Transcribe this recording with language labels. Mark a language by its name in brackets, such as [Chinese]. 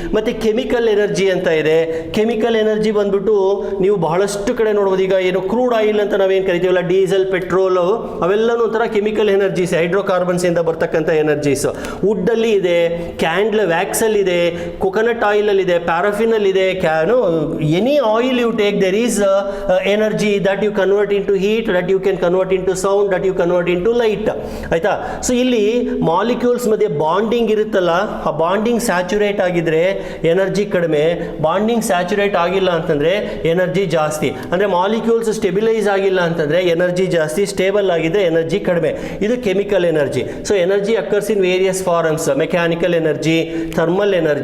[Kannada] ಮತ್ತು chemical energy ಅಂತ ಇದೆ. ಕೆಮಿಕಲ್ ಎನರ್ಜಿ ಬಂದ್ಬಿಟ್ಟು ನೀವು ಬಹಳಷ್ಟು ಕಡೆ ನೋಡ್ಬೋದು. ಈಗ ಏನು ಕ್ರೂಡ್ ಆಯಿಲ್ ಅಂತ ನಾವೇನು ಕರಿತೀವಲ್ಲ, ಡೀಸೆಲ್, ಪೆಟ್ರೋಲ್, ಅವೆಲ್ಲನೂ ಒಂಥರ ಕೆಮಿಕಲ್ ಎನರ್ಜೀಸ್, ಹೈಡ್ರೋಕಾರ್ಬನ್ಸ್ ಇಂದ ಬರ್ತಕ್ಕಂಥ ಎನರ್ಜೀಸ್. ವುಡ್ಡಲ್ಲಿ ಇದೆ, ಕ್ಯಾಂಡ್ಲ್ ವ್ಯಾಕ್ಸಲ್ಲಿ ಇದೆ, coconut oil ಇದೆ, paraffin ಇದೆ, [English] any oil you take there is energy that you convert into heat, that you can convert into sound, that you convert into light. [Kannada] ಆಯ್ತಾ? So ಇಲ್ಲಿ molecules ಮಧ್ಯೆ bonding ಇರುತ್ತಲ್ಲ, ಆ bonding saturate ಆಗಿದ್ರೆ energy ಕಡಿಮೆ, bonding saturate ಆಗಿಲ್ಲ ಅಂತಂದ್ರೆ energy ಜಾಸ್ತಿ. ಅಂದ್ರೆ ಮಾಲಿಕ್ಯೂಲ್ಸ್ ಸ್ಟೆಬಿಲೈಸ್ ಆಗಿಲ್ಲ ಅಂತಂದ್ರೆ ಎನರ್ಜಿ ಜಾಸ್ತಿ, ಸ್ಟೇಬಲ್ ಆಗಿದೆ ಎನರ್ಜಿ ಕಡಿಮೆ. ಇದು chemical energy. [English] so energy occurs in various forms, mechanical energy, thermal energy,